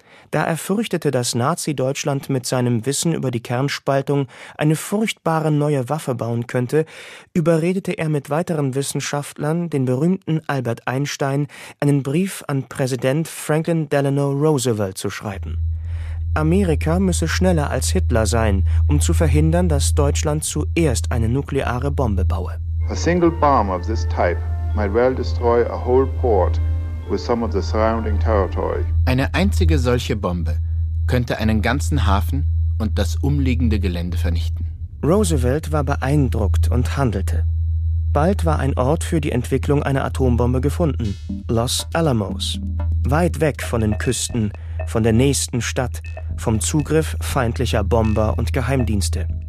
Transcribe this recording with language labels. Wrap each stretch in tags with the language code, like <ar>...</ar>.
<de>Da er fürchtete, dass Nazi-Deutschland mit seinem Wissen über die Kernspaltung eine furchtbare neue Waffe bauen könnte, überredete er mit weiteren Wissenschaftlern, den berühmten Albert Einstein, einen Brief an Präsident Franklin Delano Roosevelt zu schreiben. Amerika müsse schneller als Hitler sein, um zu verhindern, dass Deutschland zuerst eine nukleare Bombe baue.</de> <en>A single bomb of this type might well destroy a whole port with some of the surrounding territory.</en> <de>Eine einzige solche Bombe könnte einen ganzen Hafen und das umliegende Gelände vernichten. Roosevelt war beeindruckt und handelte. Bald war ein Ort für die Entwicklung einer Atombombe gefunden, Los Alamos. Weit weg von den Küsten, von der nächsten Stadt, vom Zugriff feindlicher Bomber und Geheimdienste.</de>